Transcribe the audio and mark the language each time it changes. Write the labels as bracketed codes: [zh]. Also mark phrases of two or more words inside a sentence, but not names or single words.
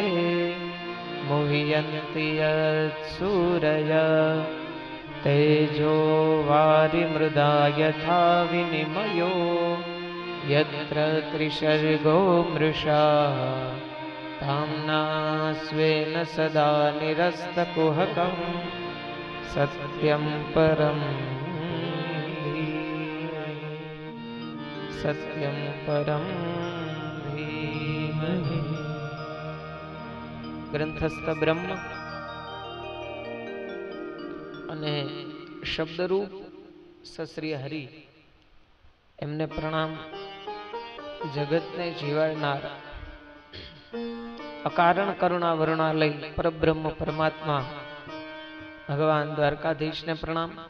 [sa] मुह्यन्ति यत्सूरय तेजो वारिमृदा यथा विनिमयो यत्र त्रिसर्गो मृषा ताम्ना स्वेन सदा निरस्तकुहकं सत्यं परं धीमहि। ग्रंथस्थ ब्रह्म [gu] અને શબ્દરૂપ સશ્રી હરિ એમને પ્રણામ। જગતને જીવાડનાર અકારણ કરુણા વરુણાલય પરબ્રહ્મ પરમાત્મા ભગવાન દ્વારકાધીશને પ્રણામ।